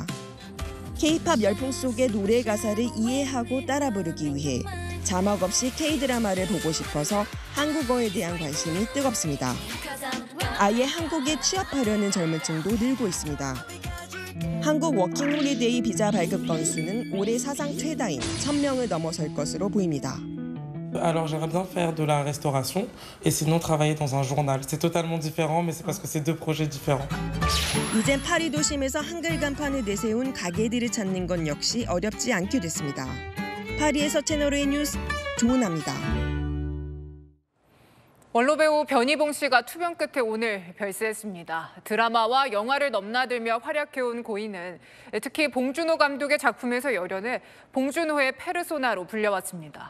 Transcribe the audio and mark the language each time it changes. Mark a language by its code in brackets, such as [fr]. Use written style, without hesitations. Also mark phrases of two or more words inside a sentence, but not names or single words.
[ko] K-팝 열풍 속의 노래 가사를 이해하고 따라 부르기 위해 자막 없이 K-드라마를 보고 싶어서 한국어에 대한 관심이 뜨겁습니다. 아예 한국에 취업하려는 젊은 층도 늘고 있습니다. 한국 워킹홀리데이 비자 발급 건수는 올해 사상 최다인 1,000명을 넘어설 것으로 보입니다. [fr] Alors j'aimerais bien faire de la restauration et sinon travailler dans un journal. C'est totalement différent, mais c'est parce que c'est deux projets différents. [ko] 이젠 파리 도심에서 한글 간판을 내세운 가게들을 찾는 건 역시 어렵지 않게 됐습니다. 파리에서 채널A 뉴스 조은아입니다. 원로배우 변희봉 씨가 투병 끝에 오늘 별세했습니다. 드라마와 영화를 넘나들며 활약해온 고인은 특히 봉준호 감독의 작품에서 열연해 봉준호의 페르소나로 불려왔습니다.